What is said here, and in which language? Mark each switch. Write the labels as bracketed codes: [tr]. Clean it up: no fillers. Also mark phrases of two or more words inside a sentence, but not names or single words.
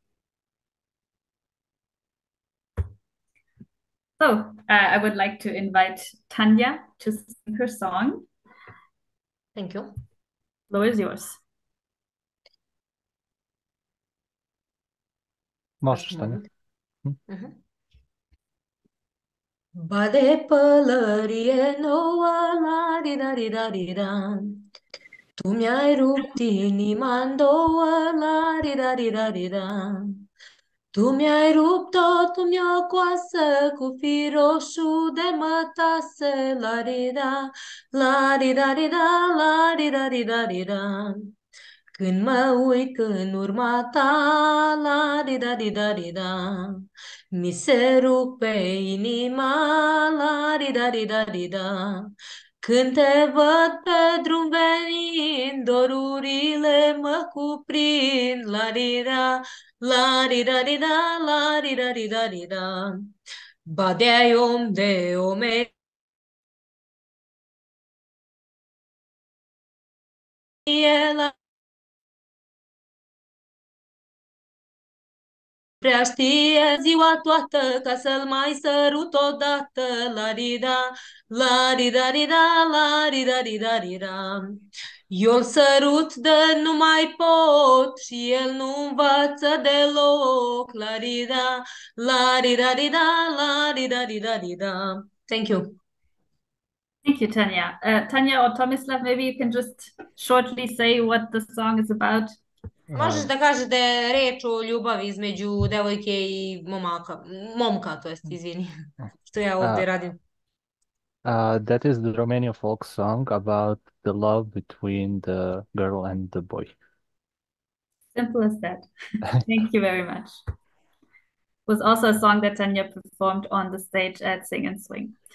[en] So I would like to invite Tanya to sing her song. Thank you. Floor is yours. [sr] Možeš, Tanja. [ro] Bade pălărie nouă, la di da di da di da. Tu mi-ai rupt inima în două, la di da di da di da. Tu mi-ai rupt-o, tu mi-o coasă cu fir roșu de mătase, la di da, la di da di da, la di da di da di da. Când mă uit în urma ta, la di da di da di da, mi se rupe inima, la di da di da di da. Când te văd pe drum venind, dorurile mă cuprind, la di da, la di da di da, la di da di da di da. Badeai om de omenie, la prea știe ziua toată ca să-l mai sărut odată, la-di-da, la-di-da-di-da, la-di-da-di-da-di-da. Eu-l sărut de nu mai pot și el nu învață deloc, la-di-da, la-di-da-di-da, la-di-da-di-da-di-da. [en] Thank you. Thank you, Tanya. Tanya or Tomislav, maybe you can just shortly say what the song is about. [sr] Možeš da kažeš da je reč o ljubavi između devojke i momka, to jest, izvini, što ja ovdje radim. [en] That is the Romanian folk song about the love between the girl and the boy. Simple as that. Thank you very much. It was also a song that Tanya performed on the stage at Sing and Swing.